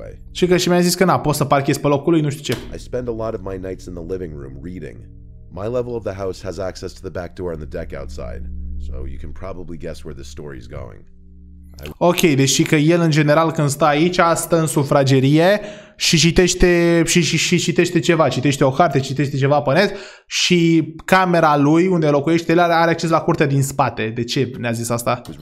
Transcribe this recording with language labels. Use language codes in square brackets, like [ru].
[ro] Și că și mi-a zis că pot să parchez pe locul lui, nu știu ce. [en] I spend a lot of my nights in the living room reading. My level of the house has access to the back door and the deck outside, so you can probably guess where the story is going. [ro] Ok, deci că el în general când stă aici, stă în sufragerie și citește ceva, citește o carte, citește ceva pe net și camera lui unde locuiește el are acces la curtea din spate. De ce ne-a zis asta?